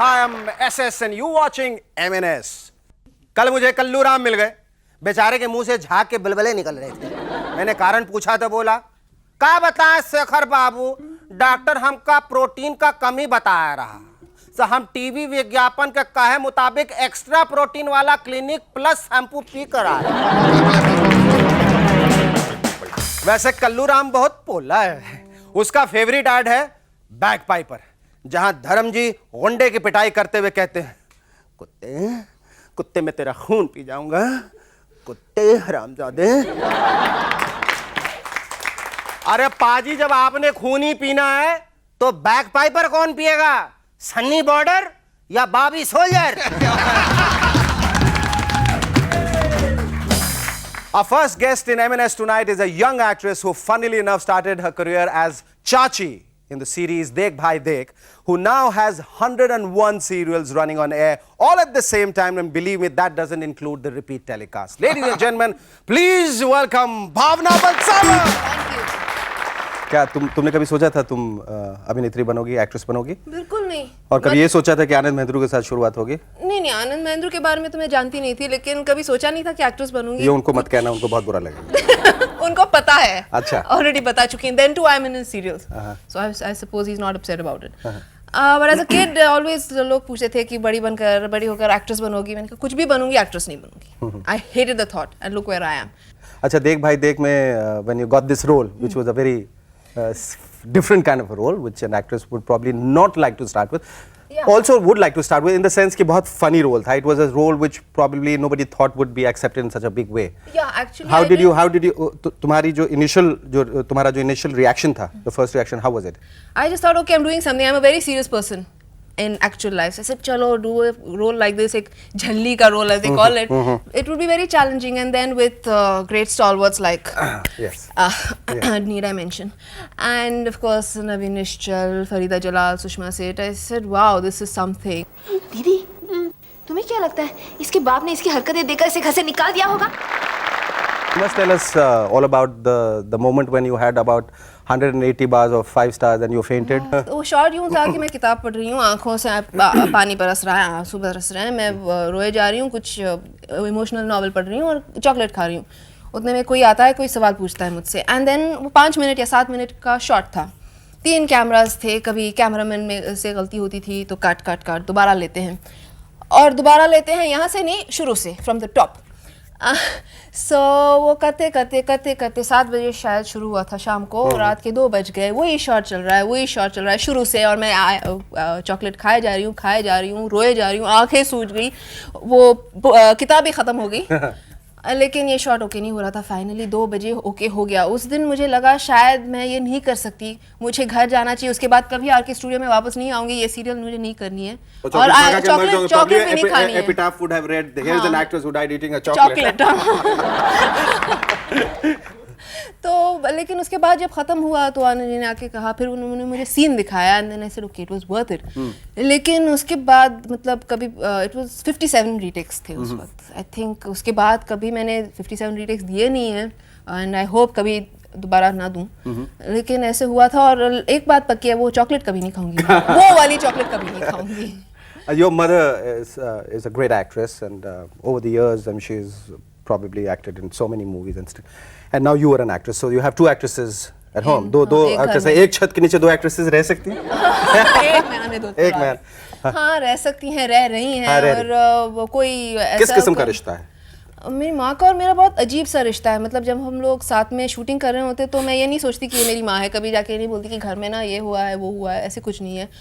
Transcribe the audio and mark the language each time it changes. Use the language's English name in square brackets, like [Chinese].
[English] I am SS and you watching MNS। [Hindi] कल मुझे कल्लू राम मिल गए, बेचारे के मुंह से झाग के बलबले निकल रहे थे। मैंने कारण पूछा तो बोला, का बताएं शेखर बाबू, डॉक्टर हमका प्रोटीन का कमी बताया रहा, तो हम टीवी विज्ञापन के कहे मुताबिक एक्स्ट्रा प्रोटीन वाला क्लिनिक प्लस शैम्पू पी कर आए। वैसे कल्लू राम बहुत पोला है। उसका फेवरेट ऐड है बैक पाइपर, जहां धर्म जी गुंडे की पिटाई करते हुए कहते हैं, कुत्ते कुत्ते में तेरा खून पी जाऊंगा, कुत्ते हरामजादे। अरे पाजी, जब आपने खून ही पीना है तो बैक पाइपर कौन पिएगा? सन्नी बॉर्डर या Bobby soldier? [English] Our first guest in M&S tonight is a young actress who funnily enough started her career as Chachi in the series Dekh Bhai Dekh, who now has 101 serials running on air all at the same time, and believe me, that doesn't include the repeat telecast. Ladies and gentlemen, please welcome Bhavna Balsava. Thank you. [Hindi] क्या तुमने कभी सोचा था तुम अभिनेत्री बनोगी, actress बनोगी? बिल्कुल नहीं। और कभी ये सोचा था कि आनंद महेंद्रू के साथ शुरुआत होगी? नहीं, आनंद महेंद्रू के बारे में तो मैं जानती नहीं थी, लेकिन कभी सोचा नहीं था कि एक्ट्रेस बनूंगी। ये उनको मत कहना, उनको बहुत बुरा लगेगा। उनको पता है। अच्छा। ऑलरेडी बता चुकी हैं। [English] Then too I'm in his serials. So I suppose he's not upset about it. But as a kid always [Hindi] लोग पूछते थे कि बड़ी होकर एक्ट्रेस बनोगी. मैंने कहा कुछ भी बनूंगी, एक्ट्रेस नहीं बनूंगी. [English] I hated the thought and look where I am. अच्छा देख भाई देख में when you got this role which was a very different kind of a role which an actress would probably not like to start with. Yeah. Also would like to start with in the sense [Hindi] कि बहुत [English] funny role था. It was a role which probably nobody thought would be accepted in such a big way. Yeah, actually. How did you [Hindi] तुम्हारी जो तुम्हारा जो [English] initial reaction था, the first reaction, how was it? I just thought, okay, I'm doing something. I'm a very serious person in actual life. So I said, chalo, do a role like this, [Hindi] एक झल्ली का [English] role as they call it. It would be very challenging, and then with great stalwarts like Yes. need I mention, and of course Naveen Nishchal, Farida Jalal, Sushma Seth. I said, wow, this is something. [Hindi] दीदी तुम्हें क्या लगता है इसके बाप ने इसकी हरकतें देखकर इसे घर से निकाल दिया होगा? [English] You must tell us all about the moment when you had about 180 bars of 5 stars and you fainted. [Hindi] तो वो शॉर्ट यूँ था कि मैं किताब पढ़ रही हूँ, आँखों से पानी बरस रहा है, आंसू बरस रहे हैं, मैं रोए जा रही हूँ, कुछ इमोशनल नॉवल पढ़ रही हूँ और चॉकलेट खा रही हूँ. उतने में कोई आता है, कोई सवाल पूछता है मुझसे, एंड देन वो 5 मिनट या 7 मिनट का शॉट था. 3 कैमरास थे, कभी कैमरामैन में से गलती होती थी तो काट दोबारा लेते हैं, और दोबारा लेते हैं यहाँ से नहीं, शुरू से फ्रॉम द टॉप. सो वो करते 7 बजे शायद शुरू हुआ था शाम को, रात के 2 बज गए, वही शॉट चल रहा है शुरू से, और मैं चॉकलेट खाए जा रही हूँ, रोए जा रही हूँ, आंखें सूज गई, वो किताब ही ख़त्म हो गई. लेकिन ये शॉट ओके नहीं हो रहा था. फाइनली 2 बजे ओके हो गया. उस दिन मुझे लगा शायद मैं ये नहीं कर सकती, मुझे घर जाना चाहिए, उसके बाद कभी आर के स्टूडियो में वापस नहीं आऊंगी, ये सीरियल मुझे नहीं करनी है, और चॉकलेट भी नहीं खानी है. [English] Epitaph would have read, here is an actress who died eating a chocolate. [Hindi] तो लेकिन उसके बाद जब खत्म हुआ तो आनंद जी ने आके कहा, फिर उन्होंने मुझे सीन दिखाया, [English] And then I said okay it was worth it. [Hindi] लेकिन उसके बाद मतलब कभी इट वाज 57 रीटेक्स थे उस वक्त. आई थिंक उसके बाद कभी मैंने 57 रीटेक्स दिए नहीं है, [English] and I hope [Hindi] कभी दोबारा ना दूं. लेकिन ऐसे हुआ था, और एक बात पक्की है, वो चॉकलेट कभी नहीं खाऊंगी. वो वाली चॉकलेट कभी नहीं खाऊंगी. [English] Your mother is a great actress, and over the years she's probably acted in so many movies and stuff. And now you are an actress, so you have 2 actresses at home. [Hindi] दो actresses, एक छत के नीचे 2 actresses रह सकती हैं? एक man में 2 एक मैन. हाँ रह सकती हैं, रह रही हैं. और वो कोई ऐसा किस किस्म का रिश्ता है? मेरी माँ का और मेरा बहुत अजीब सा रिश्ता है. मतलब जब हम लोग साथ में शूटिंग कर रहे होते तो मैं ये नहीं सोचती कि ये मेरी माँ है, कभी जाके ये नहीं बोलती कि घर में ना ये हुआ है वो हुआ है, ऐसे कुछ नहीं है.